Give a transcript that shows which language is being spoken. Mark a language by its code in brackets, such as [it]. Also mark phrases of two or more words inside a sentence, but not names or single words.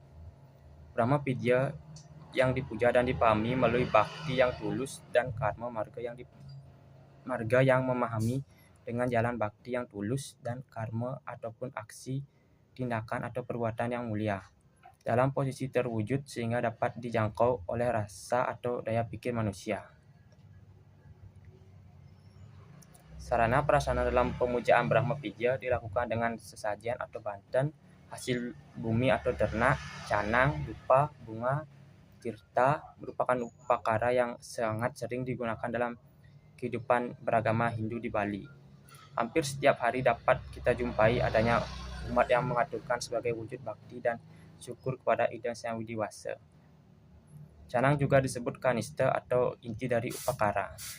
[id] Brahma Vidya yang dipuja dan dipahami melalui Bhakti yang tulus dan Karma Marga yang memahami dengan jalan Bhakti yang tulus dan karma ataupun aksi, tindakan atau perbuatan yang mulia dalam posisi terwujud sehingga dapat dijangkau oleh rasa atau daya pikir manusia. Sarana prasarana dalam pemujaan Brahma Vidya dilakukan dengan sesajen atau banten, hasil bumi atau ternak, canang, dupa, bunga, tirta merupakan upakara yang sangat sering digunakan dalam kehidupan beragama Hindu di Bali. Hampir setiap hari dapat kita jumpai adanya umat yang mengaturkan sebagai wujud bakti dan syukur kepada Ida Hyang Widiwasa. Canang juga disebut kanista atau inti dari upakara.